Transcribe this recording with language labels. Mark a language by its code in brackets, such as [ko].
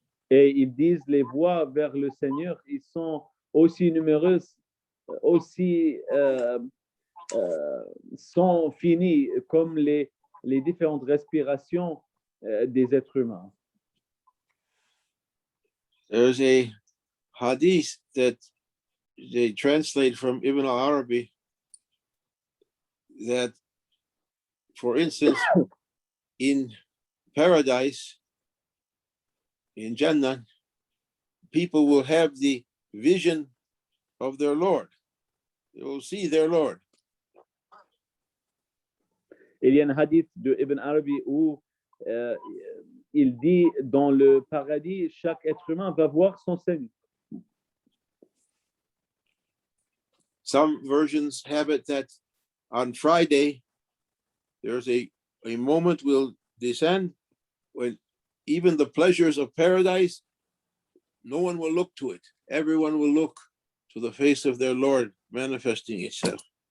[fr] Et ils disent les voies vers le Seigneur, ils sont aussi nombreuses, aussi sont finies comme les différentes respirations des êtres humains. [en] There's a hadith that they translate from Ibn al-Arabi that, for instance, in paradise, in Jannah, people will have the vision of their Lord. They will see their Lord. [fr] Il y a un hadith de Ibn Arabi où il dit dans le paradis, chaque être humain va voir son Seigneur. [en] Some versions have it that on Friday, there's a moment will descend when even the pleasures of paradise, no one will look to it. Everyone will look to the face of their Lord manifesting itself.